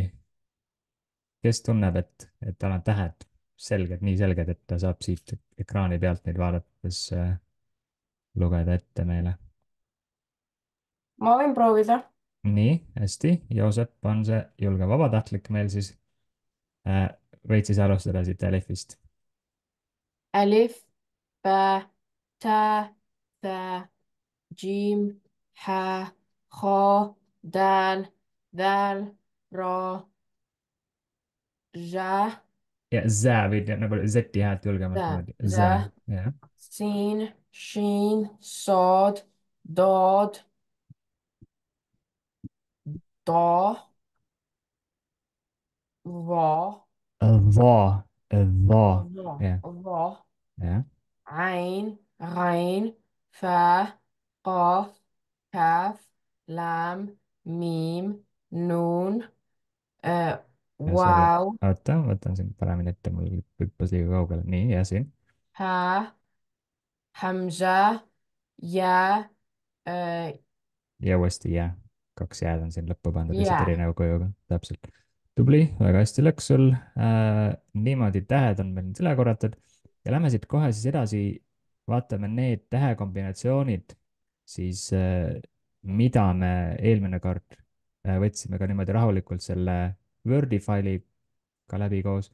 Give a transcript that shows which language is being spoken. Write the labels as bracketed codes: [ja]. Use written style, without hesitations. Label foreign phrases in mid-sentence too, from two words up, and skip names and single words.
[et] kes tunneb, et tal on tähed selged, nii selged, et ta saab siit ekraani pealt neid vaadates lugeda ette meile. Ma võin proovida. nii, hästi, Joosep on see julge vabatahtlik meil siis. Äh, võid siis alustada siit Alifist. [ar] ألف باء تاء ثاء جيم حاء خاء دال ذال راء جاء [et] Ja zää võid nagu Z-i häält julgemalt [ar] ذا [et] niimoodi. Zää, [ar] ذا [et] jah. [ar] سين شين صاد ضاد ضاء ظا [et] Va, va, jah, [ar] ظا [et] jah. [ar] عين غين فاء قاف كاف لام ميم نون [et] Ja sorry, [ar] واو [et] oota, võtan siin paremini ette, mul hüppas liiga kaugele. nii, ja siin. [ar] ها همزة يا [et] Ja uuesti jää. kaks jääd on siin lõppu pandud lihtsalt [ar] يا [et] erineva kujuga, täpselt. tubli, väga hästi läks sul. Niimoodi tähed on meil nüüd üle korratud ja lähme siit kohe siis edasi. vaatame need tähekombinatsioonid siis, mida me eelmine kord võtsime ka niimoodi rahulikult selle Wordi failiga läbi koos.